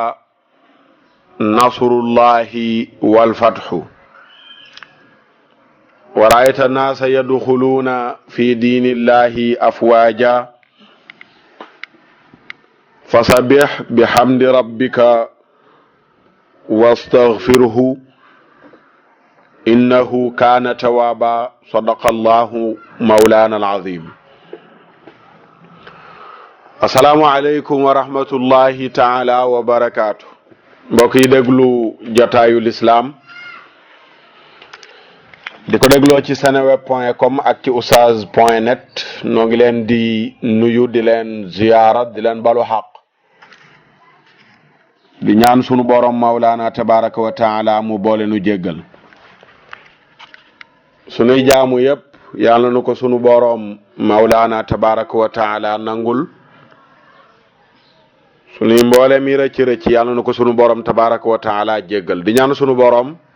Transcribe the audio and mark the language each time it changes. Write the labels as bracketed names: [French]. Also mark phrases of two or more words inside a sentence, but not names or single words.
[Arabic] نصر الله والفتح ورأيت الناس يدخلون في دين الله أفواجا فسبح بحمد ربك واستغفره إنه كان توابا صدق الله مولانا العظيم السلام عليكم ورحمة الله تعالى وبركاته [Wolof] mbokk yi déglu jotaayu l'islam di ko dégloo ci seneweb.com ak ci oustaz.net noo ngi leen di nuyu di leen ziyaara di leen balu xaq di ñaan sunu borom mawlaana [Arabic] تبارك وتعالى [Wolof] mu boole nu jéggal sunuy jaamu yépp yàlla nu ko sunu borom mawlaana [Arabic] تبارك وتعالى [Wolof] nangul sunuy mboole mi rëcc yàlla nu ko sunu borom [Arabic] تبارك وتعالى [Wolof] jéggal di ñaan sunu borom